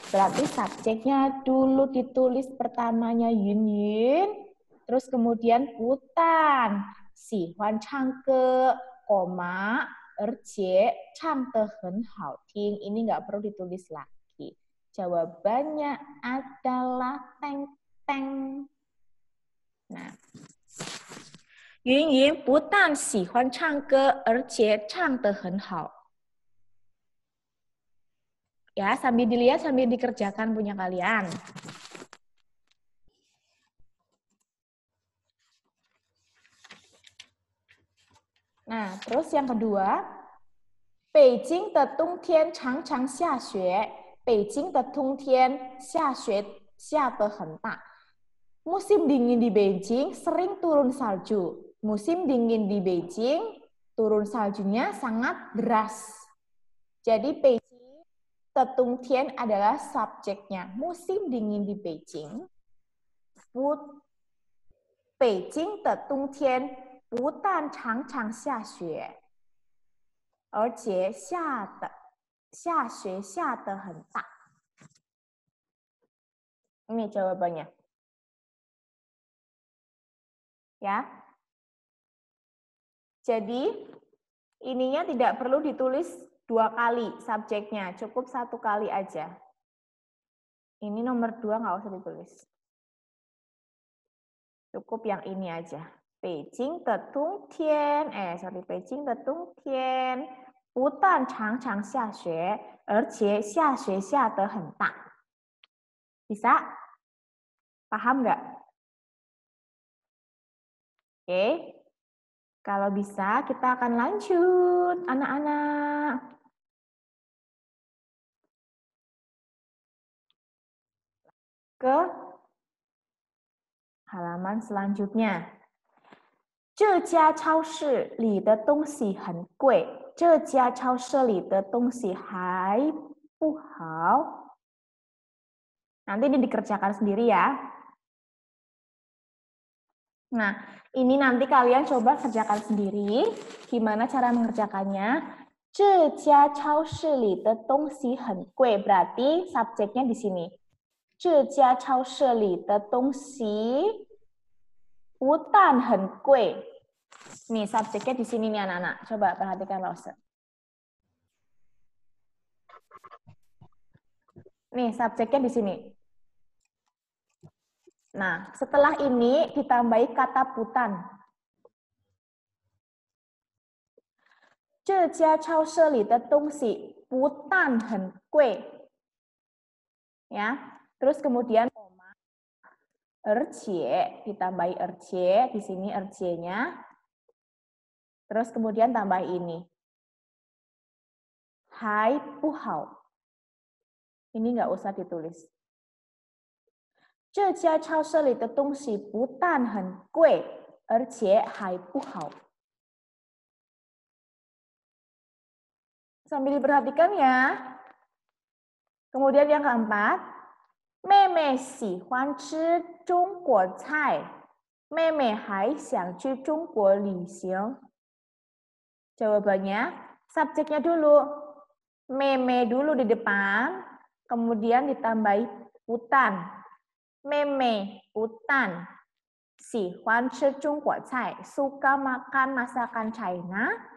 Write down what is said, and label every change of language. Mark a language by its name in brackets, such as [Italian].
[Indonesian] Berarti subjeknya dulu ditulis pertamanya Yun Yin. Terus kemudian putan, [Chinese] 喜欢唱歌, [Indonesian] koma, erjie, [Chinese] 唱得很好听. [Indonesian] Ini nggak perlu ditulis lagi. Jawabannya adalah teng-teng. Nah, [Chinese] 云云不但喜欢唱歌，而且唱得很好. [Indonesian] Ya, sambil dilihat, sambil dikerjakan punya kalian. Nah, terus yang kedua, [Chinese] 北京的冬天常常下雪，北京的冬天下雪下得很大。 [Indonesian] Musim dingin di Beijing sering turun salju. Musim dingin di Beijing turun saljunya sangat deras. Jadi Beijing的冬天 adalah subjeknya. Musim dingin di Beijing. [Chinese] 北京的冬天不但常常下雪，而且下雪下得很大。 [Indonesian] Ini jawabannya. Ya. Jadi ininya tidak perlu ditulis 2 kali subjeknya, cukup 1 kali aja. Ini nomor 2 nggak usah ditulis. Cukup yang ini aja. [Chinese] 北京的冬天，北京的冬天不但常常下雪，而且下雪下得很大。 [Indonesian] Bisa? Paham nggak? Oke. Kalau bisa, kita akan lanjut, anak-anak. Ke halaman selanjutnya. [Chinese] 这家超市里的东西很贵，这家超市里的东西还不好。 [Indonesian] Nanti ini dikerjakan sendiri ya. Nah, ini nanti kalian coba kerjakan sendiri. Gimana cara mengerjakannya? [Chinese] 这家超市里的东西很贵, [Indonesian] berarti subjeknya di sini. [Chinese] 这家超市里的东西不但很贵. [Indonesian] Nih, subjeknya di sini nih anak-anak. Coba perhatikan Lause. Nih, subjeknya di sini. Nah, setelah ini ditambahi kata putan. [Chinese] 这家超市里的东西不但很贵. [Indonesian] Ya. Terus kemudian ercie, ditambahi ercie, di sini ercie-nya. Terus kemudian tambah ini. Hai puhao. Ini nggak usah ditulis. [Chinese] 这家超市里的东西不但很贵，而且还不好. [Indonesian] Sambil diperhatikan ya. Kemudian yang keempat, [Chinese] 妹妹喜欢吃中国菜，妹妹还想去中国旅行. [Indonesian] Jawabannya, subjeknya dulu. Meme dulu di depan, kemudian ditambahi putan. Meme, putan. [Chinese] 喜欢吃中国菜, [Indonesian] suka makan masakan China.